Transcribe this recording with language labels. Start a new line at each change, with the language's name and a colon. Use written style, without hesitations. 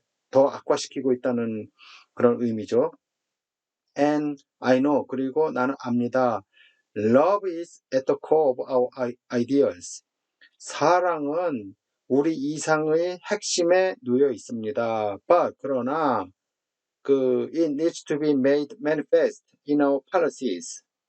Korean: 더 악화시키고 있다는 그런 의미죠.
English: And I know
Korean: 그리고 나는 압니다.
English: Love is at the core of our ideals.
Korean: 사랑은 우리 이상의 핵심에 놓여 있습니다.
English: But
Korean: 그러나
English: it needs to be made manifest in our policies.